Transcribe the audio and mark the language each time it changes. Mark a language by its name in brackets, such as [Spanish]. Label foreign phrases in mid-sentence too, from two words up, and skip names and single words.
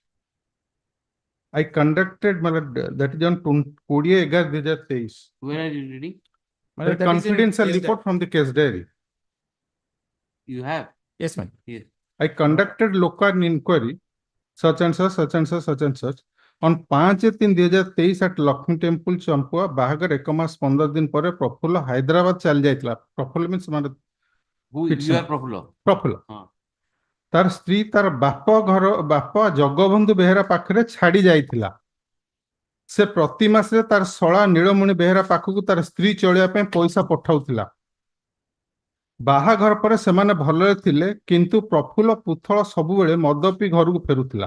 [English] I conducted my lord, that is on 20/11/2023. Where are you reading? My The lord, that is in confidential case report from the case diary. You have? Yes, ma'am. Yes. I conducted local inquiry, such and such, such and such, such and such. On 5/3/2023 at Lakshmi Temple, Champua, [Odia] ବାହାଘର 1 ମାସ 15 ଦିନ ପରେ ପ୍ରଫୁଲ୍ଲ ହାଇଦ୍ରାବାଦ ଚାଲି ଯାଇଥିଲା। ପ୍ରଫୁଲ୍ଲ means ମାନେ [English] Who you are Profulla? [Odia] ପ୍ରଫୁଲ୍ଲ। ହଁ। ତାର ସ୍ତ୍ରୀ ତାର ବାପ ଜଗବନ୍ଧୁ ବେହେରା ପାଖରେ ଛାଡି ଯାଇଥିଲା। ସେ ପ୍ରତି ମାସରେ ତାର ଶଳା ନୀଳମଣି ବେହେରା ପାଖକୁ ତାର ସ୍ତ୍ରୀ ଚଳିବା ପାଇଁ ପଇସା ପଠାଉଥିଲା। ବାହାଘର ପରେ ସେମାନେ ଭଲରେ ଥିଲେ, କିନ୍ତୁ ପ୍ରଫୁଲ୍ଲ ପୁଥଳ ସବୁବେଳେ ମଦ ପିଇ ଘରକୁ ଫେରୁଥିଲା।